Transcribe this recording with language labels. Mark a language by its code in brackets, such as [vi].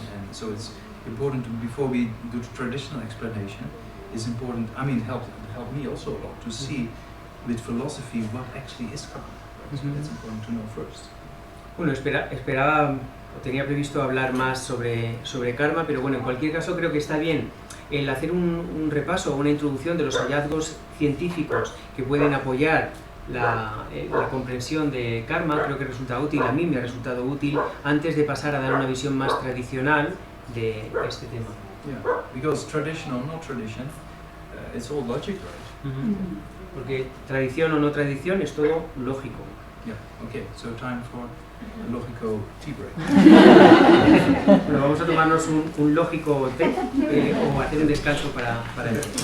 [en] And so it's important to, before we do the traditional explanation, it's important, I mean, help me also a lot to see with philosophy what actually is karma. Right? So that's important to know first. [es] Bueno, esperaba, o tenía previsto hablar más sobre karma, pero bueno, en cualquier caso creo que está bien el hacer un repaso o una introducción de los hallazgos científicos que pueden apoyar la comprensión de karma. Creo que resulta útil, a mí me ha resultado útil, antes de pasar a dar una visión más tradicional de este tema. [en] Yeah, because tradition or not tradition, it's all logic, right? [es] Porque tradición o no tradición es todo lógico. [en] Yeah, okay, so time for a lógico tea break. [es] Bueno, vamos a tomarnos un lógico té o hacer un descanso para el